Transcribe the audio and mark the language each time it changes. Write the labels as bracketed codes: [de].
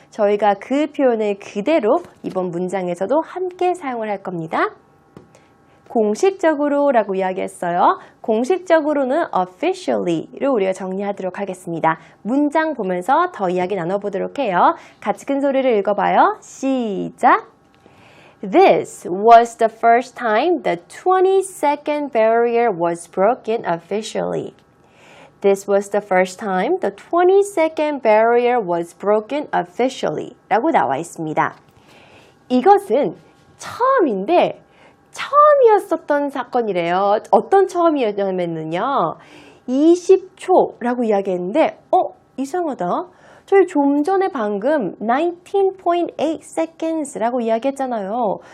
[ko] 저희가 그 표현을 그대로 이번 문장에서도 함께 사용을 할 겁니다. 공식적으로 라고 이야기했어요. 공식적으로는 officially를 우리가 정리하도록 하겠습니다. 문장 보면서 더 이야기 나눠보도록 해요. 같이 큰 소리를 읽어봐요. 시작! [en] This was the first time the 20-second barrier was broken officially. This was the first time the 20-second barrier was broken officially [ko] 라고 나와 있습니다. 이것은 처음인데 처음이었었던 사건이래요. 어떤 처음이었냐면요. 20초라고 이야기했는데 이상하다. 저희 좀 전에 방금 19.8 seconds라고 이야기했잖아요.